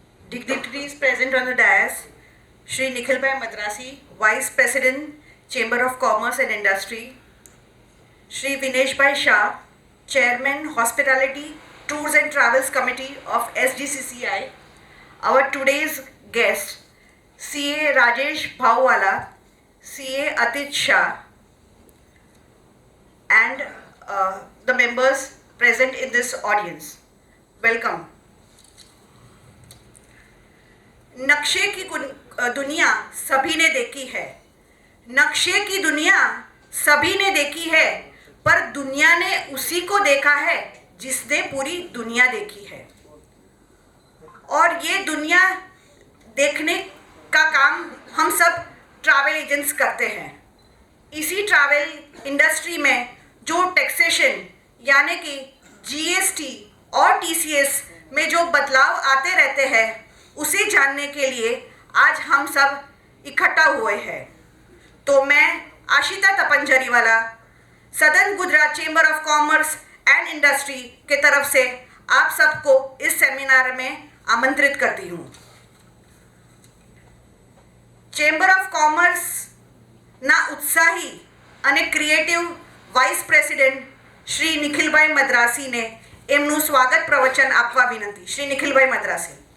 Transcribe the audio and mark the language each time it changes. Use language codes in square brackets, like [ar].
[en] dignitaries present on the dais, Shri Nikhilbhai Madrasi, Vice President, Chamber of Commerce and Industry, Shri Vineshbhai Shah, Chairman, Hospitality, Tours and Travels Committee of SGCCI, our today's guest, CA Rajesh Bhawwala, CA Atit Shah, and the members present in this audience. Welcome. [hi] नक्शे की दुनिया सभी ने देखी है, नक्शे की दुनिया सभी ने देखी है, पर दुनिया ने उसी को देखा है जिसने पूरी दुनिया देखी है। और ये दुनिया देखने का काम हम सब ट्रैवल एजेंट्स करते हैं। इसी ट्रैवल इंडस्ट्री में जो टैक्सेशन यानी कि जीएसटी और टीसीएस में जो बदलाव आते रहते हैं, उसे जानने के लिए आज हम सब इकट्ठा हुए हैं। तो मैं Ashita तपंजरीवाला, southern Gujarat chamber of commerce and industry के तरफ से आप सबको इस सेमिनार में आमंत्रित करती हूँ। [gu] चेंबर ऑफ कॉमर्स ना उत्साही અને ક્રિએટિવ વાઇસ પ્રેસિડેન્ટ શ્રી નિખિલભાઈ મદ્રાસીને એમનું સ્વાગત પ્રવચન આપવા વિનંતી। શ્રી નિખિલભાઈ મદ્રાસી।